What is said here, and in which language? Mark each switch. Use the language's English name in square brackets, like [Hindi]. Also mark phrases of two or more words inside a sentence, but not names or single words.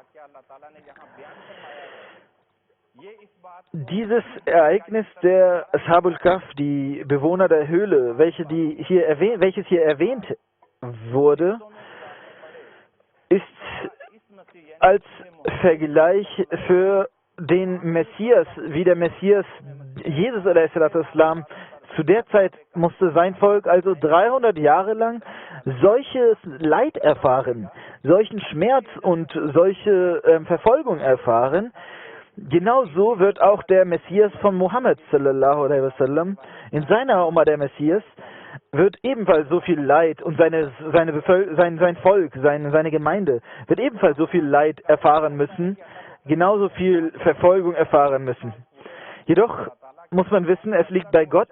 [German] Dieses Ereignis der [Arabic] أصحاب الكهف, [German] die Bewohner der Höhle, welches hier erwähnt wurde, ist als Vergleich für den Messias, wie der Messias Jesus a.s. zu der Zeit musste sein Volk also 300 Jahre lang solches Leid erfahren, solchen Schmerz und solche Verfolgung erfahren. Genauso wird auch der Messias von Mohammed [Arabic] صلى الله عليه وسلم, [German] in seiner Umma der Messias, wird ebenfalls so viel Leid, und sein Volk, seine Gemeinde wird ebenfalls so viel Leid erfahren müssen, genauso viel Verfolgung erfahren müssen. Jedoch muss man wissen, es liegt bei Gott.